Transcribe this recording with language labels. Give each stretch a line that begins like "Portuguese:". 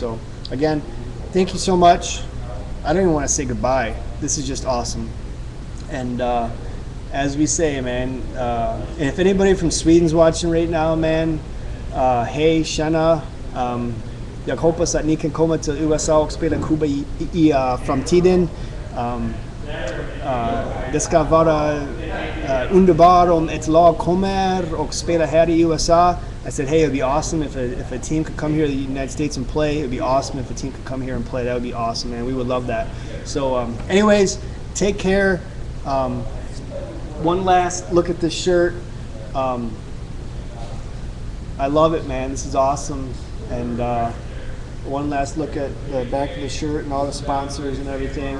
English: So again, thank you so much. I don't even want to say goodbye. This is just awesome, and as we say, man, and if anybody from Sweden's watching right now, man,
Swedish: hej tjena. Jag hoppas att ni kan komma till USA och spela Kubb i framtiden. Det ska vara underbart om ett lag kommer och spelar här i USA.
English: I said, hey, it would be awesome if a team could come here to the United States and play. It would be awesome if a team could come here and play. That would be awesome, man. We would love that. So anyways, take care. One last look at this shirt. I love it, man. This is awesome. And one last look at the back of the shirt and all the sponsors and everything.